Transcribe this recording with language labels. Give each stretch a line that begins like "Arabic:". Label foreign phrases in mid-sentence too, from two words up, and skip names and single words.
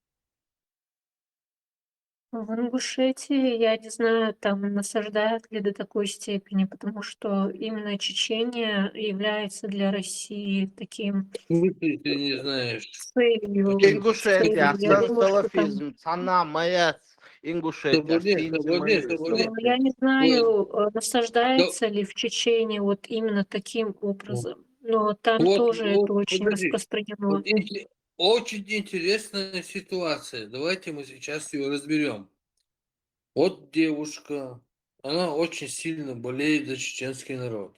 Russian: В Ингушетии, я не знаю, там насаждают ли до такой степени, потому что именно Чечения является для России таким Ты не знаешь. целью. Ингушетия, Я думаю, что там- салафизм, цана, маят, Ингушетия, Ну, я не знаю, насаждается ли в Чечении вот именно таким образом, но там тоже это очень распространено. Очень интересная ситуация. Давайте мы сейчас ее разберем. Вот девушка, она очень сильно болеет за чеченский народ.